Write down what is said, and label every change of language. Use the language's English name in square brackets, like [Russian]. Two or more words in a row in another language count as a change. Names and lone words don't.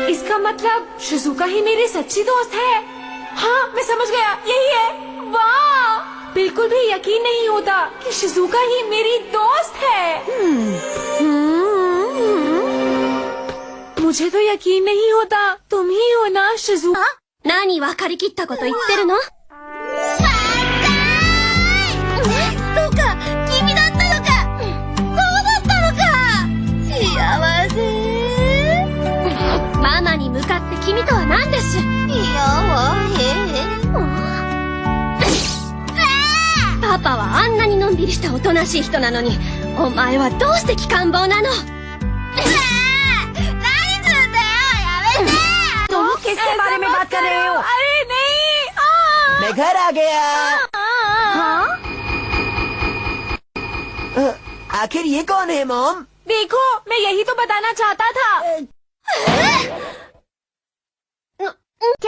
[Hindi] इसका मतलब शिजुका ही मेरी सच्ची दोस्त है। हाँ, मैं समझ गया, यही है। वाह, बिल्कुल भी यकीन नहीं होता कि शिजुका ही मेरी दोस्त है। मुझे तो यकीन नहीं होता, तुम ही हो ना शिजुका? [Japanese] 何分かりきったこと言ってるの？そうか、君だったのか。そうだったのか。幸せ。ママに向かって君とは何です？パパはあんなにのんびりしたおとなしい人なのに、お前はどうして機関棒なの？何するんだよ、やめて。 [Hindi] तुम किसके बारे में बात कर रहे हो? अरे नहीं। मैं घर आ गया। आखिर ये कौन है मॉम? देखो, मैं यही तो बताना चाहता था। क्या?